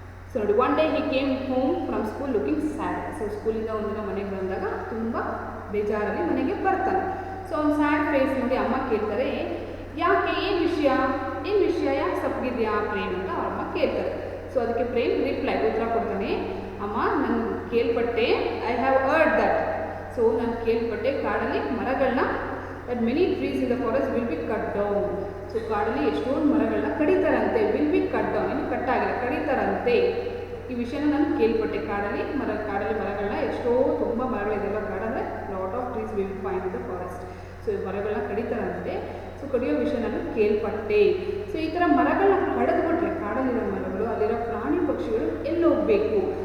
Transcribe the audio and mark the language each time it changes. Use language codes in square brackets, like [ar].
[kn] So ನೋಡಿ, [en] One day he came home from school looking sad. [kn] So ಸ್ಕೂಲಿಂದ ಒಂದಿನ ಮನೆಗೆ ಬಂದಾಗ ತುಂಬ ಬೇಜಾರಲ್ಲಿ ಮನೆಗೆ ಬರ್ತಾನೆ. ಸೊ ಅವ್ನು ಸ್ಯಾಡ್ ಫೇಸ್ ನೋಡಿ ಅಮ್ಮ ಕೇಳ್ತಾರೆ, ಯಾಕೆ, ಏನು ವಿಷಯ ಯಾಕೆ ಸಪ್ಪಗಿದ್ಯಾ ಪ್ರೇಮ್ ಅಂತ ಅವ್ರ ಅಮ್ಮ ಕೇಳ್ತಾರೆ. ಸೊ ಅದಕ್ಕೆ ಪ್ರೇಮ್ ಉತ್ತರ ಕೊಡ್ತಾನೆ, ಅಮ್ಮ ನಾನು ಕೇಳ್ಪಟ್ಟೆ, [en] I have heard that. So [kn] ನಾನು ಕೇಳ್ಪಟ್ಟೆ ಕಾಡಲ್ಲಿ ಮರಗಳನ್ನ [en] that many trees in the forest will be cut down. [kn] So ಕಾಡಲ್ಲಿ ಎಷ್ಟೊಂದು ಮರಗಳನ್ನ ಕಡಿತಾರಂತೆ. [en] will be cut down, [kn] ಇನ್ನು ಕಟ್ಟಾಗಿಲ್ಲ, ಕಡಿತಾರಂತೆ. ಈ ವಿಷಯನ ನಾನು ಕೇಳ್ಪಟ್ಟೆ. ಕಾಡಲ್ಲಿ ಮರಗಳನ್ನ ತುಂಬ ಮರಗಳಿದೆಯಲ್ಲ ಕಾಡಂದರೆ [en] Lot of trees will find in the forest. [kn] So ಈ ಮರಗಳನ್ನ ಕಡಿತಾರಂತೆ. ಸೊ ಕಡಿಯೋ ವಿಷಯ ನಾನು ಕೇಳ್ಪಟ್ಟೆ. ಸೊ ಈ ಥರ ಮರಗಳನ್ನ ಕಡಿದ್ಬಿಟ್ರೆ ಕಾಡಲ್ಲಿರೋ ಮರಗಳು, ಅಲ್ಲಿರೋ ಪ್ರಾಣಿ ಪಕ್ಷಿಗಳು ಎಲ್ಲಿ ಹೋಗಬೇಕು?